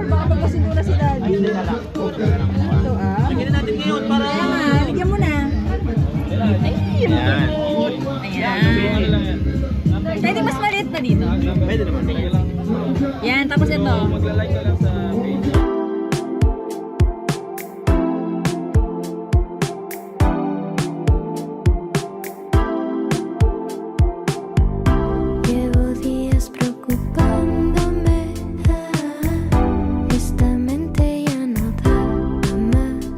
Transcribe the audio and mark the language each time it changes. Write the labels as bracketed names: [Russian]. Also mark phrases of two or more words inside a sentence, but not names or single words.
[Filipino] Baka magkasundo na si daddy. Ito Lagyan natin ngayon para... Kaya nga, ligyan mo na. Ay, Ayan. Ayan. Pwede mas maliit na dito. Pwede naman. Yan, tapos ito. Magla-like ka lang sa page. [Spanish] Llevo días preocupándome, esta mente ya no da más.